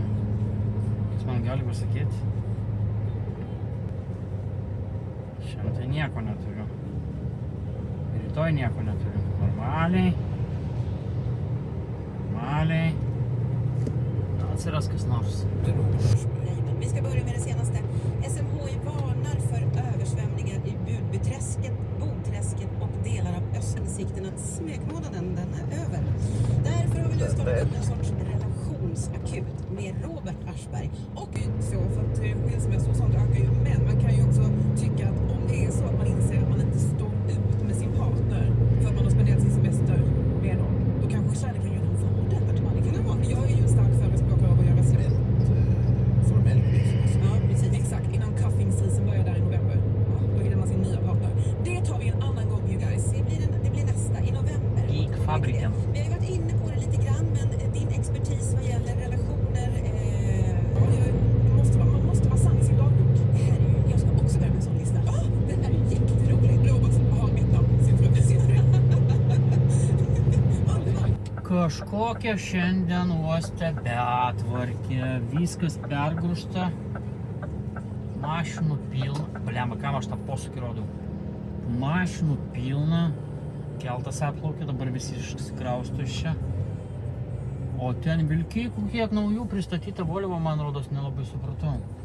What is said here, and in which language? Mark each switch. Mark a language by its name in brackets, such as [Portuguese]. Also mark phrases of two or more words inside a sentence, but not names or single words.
[Lithuanian] Kas man gali pasakyti? Šiandien tai nieko neturiu. Ir rytoj nieko neturiu. Normaliai. Atsiras kas nors. [Swedish] Vi ska börja med det senaste. SMHI varnar för översvämningar i Budbyträsket, Bodträsket och delar av Östsikten. Smekmånaden, den är över. Därför har vi nu startat upp en sorts relationsakut med Robert Aschberg. Och så för att skilsmässor och sånt ökar ju, men man kan ju också tycka att om det är så att man inser att man inte står ut med sin partner för att man har spenderat sin semester med dem, då kanske kärleken gör dem vården. Jag är ju en stark förespråkare av att göra slut. Formellt. Ja, precis. Exakt. Innan [English] cuffing season [Swedish] börjar där i november. Då hittar man sin nya partner. Det tar vi en annan gång, [English] you guys. [Swedish] det blir nästa i november. Geekfabriken. Vi har ju varit inne på det lite grann, men din expertis vad gäller relationer... Man måste vara sann i sin dagbok. Det här är ju, jag ska också börja med en sån lista. Den är ju jätterolig. Robert har ett namn, sin fru. [Lithuanian] Kažkokia šiandien uoste betvarkė, viskas pergrūsta, mašinų pilna, blemba, kam aš tą posūkį rodau, mašinų pilna, keltas atplaukė, dabar visi išsikrausto iš čia, o ten vilkikų kiek naujų pristatyta Volvo, man rodos, nelabai supratau.